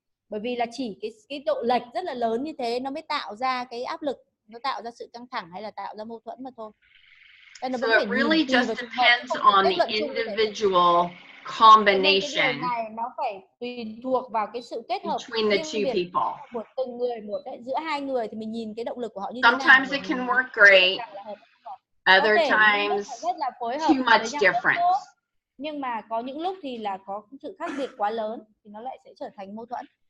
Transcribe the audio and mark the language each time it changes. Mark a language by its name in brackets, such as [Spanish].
[Vietnamese] Bởi vì là chỉ cái độ lệch rất là lớn như thế nó mới tạo ra cái áp lực, nó tạo ra sự căng thẳng hay là tạo ra mâu thuẫn mà thôi. [English] So it really just depends on the individual combination [Vietnamese] nó phải tùy thuộc vào cái sự kết hợp [English] between the two people. [Vietnamese] Của từng người một đấy. Giữa hai người thì mình nhìn cái động lực của họ như thế nào. [English] Sometimes it can work great, other times too much difference. [Vietnamese] Nhưng mà có những lúc thì là có sự khác biệt quá lớn thì nó lại sẽ trở thành mâu thuẫn.